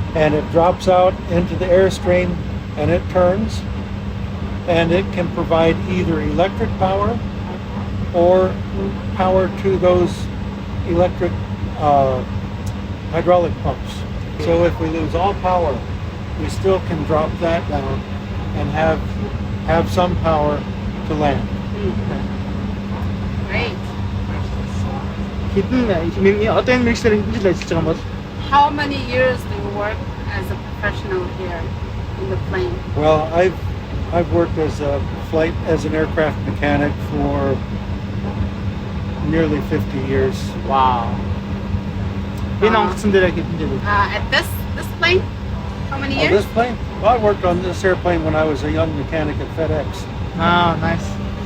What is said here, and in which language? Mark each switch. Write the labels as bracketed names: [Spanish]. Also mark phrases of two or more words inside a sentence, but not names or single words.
[English] And it drops out into the airstream and it turns, and it can provide either electric power or power to those electric hydraulic pumps. So if we lose all power, we still can drop that down and have some power to land. Great. [Mongolian] Одоо энэ мэргэжлэр хэдэн жил ажиллаж байгаа юм бол? [English] How many years do you work as a professional here in the plane? Well, I've worked as an aircraft mechanic for nearly 50 years. Wow. [Mongolian] Энэ онгоцон дээр хэдэн жил вэ? [English] At this plane? How many Oh, years? this plane? Well, I worked on this airplane when I was a young mechanic at FedEx. Nice.